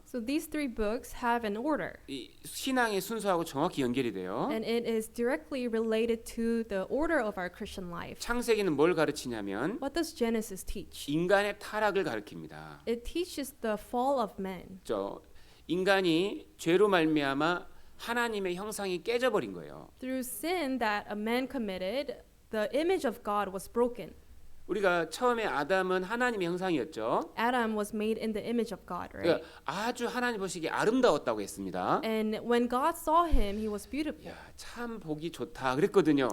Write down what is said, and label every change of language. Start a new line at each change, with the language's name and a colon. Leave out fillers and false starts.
English: So these three books have an order,
Korean: 이 신앙의 순서하고 정확히 연결이 돼요.
English: and it is directly related to the order of our Christian life.
Korean: 창세기는 뭘 가르치냐면
English: What does Genesis teach?
Korean: 인간의 타락을 가르칩니다.
English: It teaches the fall of man.
Korean: 인간이 죄로 말미암아 하나님의 형상이 깨져버린 거예요.
English: Through sin that a man committed, the image of God was broken.
Korean: 우리가 처음에 아담은 하나님의 형상이었죠.
English: Adam was made in the image of God, right?
Korean: 그러니까 아주 하나님 보시기에 아름다웠다고 했습니다.
English: And when God saw him, he was beautiful.
Korean: 야, 참 보기 좋다 그랬거든요.